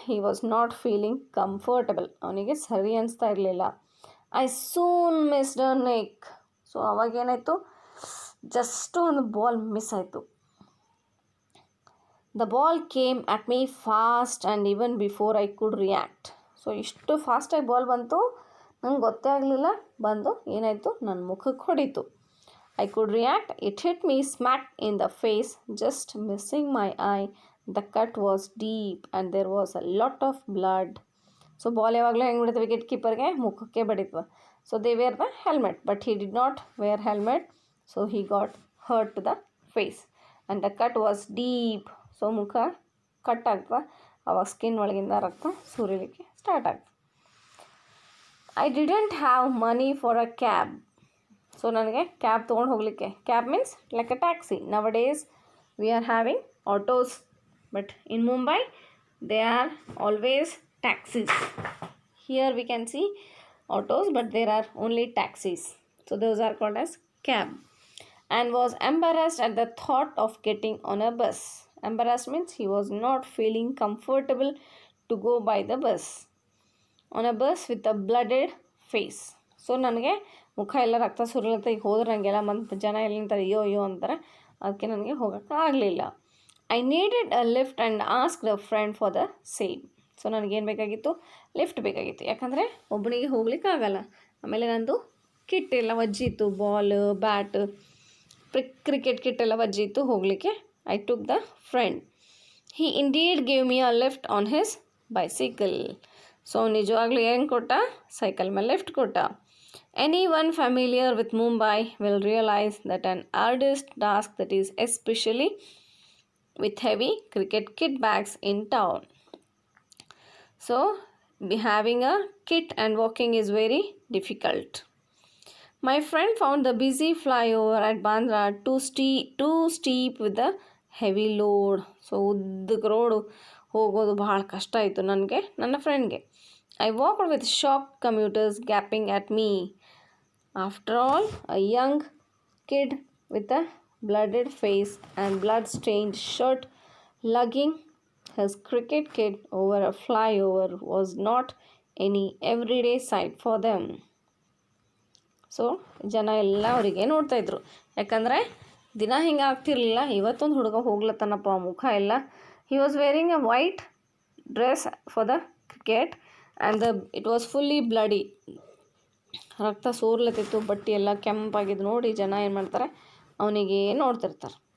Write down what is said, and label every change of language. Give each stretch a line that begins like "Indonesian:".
English: He was not feeling comfortable.
Kannada: ಅವನಿಗೆ ಸರಿ ಅನಿಸ್ತಾ ಇರಲಿಲ್ಲ.
English: I soon missed a nick.
Kannada: So ಅವಾಗೇನಾಯಿತು, just ಒಂದು ಬಾಲ್ ಮಿಸ್ ಆಯಿತು.
English: The ball came at me fast and even before I could react.
Kannada: So ಇಷ್ಟು ಫಾಸ್ಟಾಗಿ ball ಬಂತು, ನಂಗೆ ಗೊತ್ತೇ ಆಗಲಿಲ್ಲ, ಬಂದು ಏನಾಯಿತು, ನನ್ನ ಮುಖಕ್ಕೆ ಹೊಡಿತು.
English: I could react. It hit me smack in the face, just missing my eye. The cut was deep and there was a lot of blood.
Kannada: So ball ಯಾವಾಗಲೂ ಹೆಂಗೆ ಬಿಡುತ್ತೆ, ವಿಕೆಟ್ ಕೀಪರ್ಗೆ ಮುಖಕ್ಕೆ ಬಡಿತವೆ.
English: So they wear the helmet, but he did not wear helmet, so he got hurt to the face. And the cut was deep.
Kannada: So ಮುಖ cut ಆಗ್ತದೆ, ಅವಾಗ skin ಒಳಗಿಂದ ರಕ್ತ ಸುರಿಲಿಕ್ಕೆ start ಆಗ್ತದೆ.
English: I didn't have money for a cab.
Kannada: So ನನಗೆ cab ತೊಗೊಂಡು ಹೋಗಲಿಕ್ಕೆ,
English: Cab means like a taxi. Nowadays we are having autos, but in Mumbai they are always taxis. Here we can see autos, but there are only taxis. So those are called as cab. And was embarrassed at the thought of getting on a bus. Embarrassed means he was not feeling comfortable to go by the bus. On a bus with a blooded face.
Kannada: So ನನಗೆ ಮುಖ ಎಲ್ಲ ರಕ್ತ ಸುರಿಲತ್ತ, ಈಗ ಹೋದ್ರೆ ನನಗೆಲ್ಲ ಮತ್ತು ಜನ ಎಲ್ಲ ನಿಂತಾರೆ, ಅಯ್ಯೋ ಅಯ್ಯೋ ಅಂತಾರೆ. ಅದಕ್ಕೆ ನನಗೆ ಹೋಗೋಕ್ಕೆ ಆಗಲಿಲ್ಲ.
English: I needed a lift and asked a friend for the same.
Kannada: So ನನಗೇನು ಬೇಕಾಗಿತ್ತು? ಲಿಫ್ಟ್ ಬೇಕಾಗಿತ್ತು, ಯಾಕಂದರೆ ಒಬ್ಬನಿಗೆ ಹೋಗ್ಲಿಕ್ಕೆ ಆಗಲ್ಲ. ಆಮೇಲೆ ನಂದು ಕಿಟ್ ಎಲ್ಲ ವಜ್ಜಿತ್ತು, ಬಾಲ್, ಬ್ಯಾಟ್, ಕ್ರಿಕೆಟ್ ಕಿಟ್ ಎಲ್ಲ ವಜ್ಜಿತ್ತು ಹೋಗಲಿಕ್ಕೆ.
English: I took the friend. He indeed gave me a lift on his bicycle.
Kannada: So ನಿಜವಾಗ್ಲೂ ಏನು ಕೊಟ್ಟ? ಸೈಕಲ್ ಮೇಲೆ ಲಿಫ್ಟ್ ಕೊಟ್ಟ.
English: Any one familiar with Mumbai will realise that an arduous task that is especially with heavy cricket kit bags in town. So having a kit and walking is very difficult. My friend found the busy flyover at Bandra too steep with the heavy load.
Kannada: So ಉದ್ದಕ್ಕೆ road ಹೋಗೋದು ಭಾಳ ಕಷ್ಟ ಆಯಿತು ನನಗೆ, ನನ್ನ ಫ್ರೆಂಡ್ಗೆ.
English: I walked with shocked commuters gaping at me. After all, a young kid with a blooded face and blood-stained shirt lugging his cricket kit over a flyover was not any everyday sight for them.
Kannada: So ಜನ ಎಲ್ಲ ಅವರಿಗೆ ನೋಡ್ತಾಯಿದ್ರು, ಯಾಕಂದರೆ ದಿನ ಹಿಂಗೆ ಆಗ್ತಿರ್ಲಿಲ್ಲ. ಇವತ್ತೊಂದು ಹುಡುಗ ಹೋಗ್ಲತ್ತನಪ್ಪ, ಮುಖ ಎಲ್ಲ.
English: He was wearing a white dress for the cricket and it was fully bloody.
Kannada: ರಕ್ತ ಸೋರ್ಲತ್ತಿತ್ತು, ಬಟ್ಟೆ ಎಲ್ಲ ಕೆಂಪಾಗಿದ್ದು ನೋಡಿ ಜನ ಏನು ಮಾಡ್ತಾರೆ, ಅವನಿಗೆ ನೋಡ್ತಿರ್ತಾರೆ.